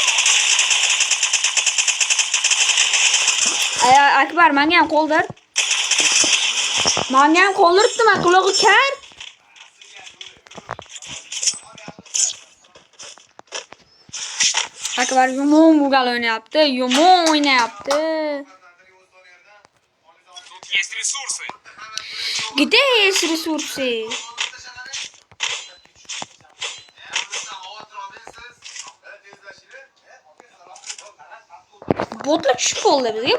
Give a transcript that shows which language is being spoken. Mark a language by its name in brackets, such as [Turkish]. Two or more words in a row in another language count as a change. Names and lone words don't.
[Uzbek] Akbar menga ham qo'ldir. Menga ham qo'ldiribdi, men qulog'i kar. Akbar yomon bugal o'ynayapti, yomon o'ynayapti. [Russian] Есть ресурсы. Где есть ресурсы? [Uzbek] Botlar tushib qoldi bizga.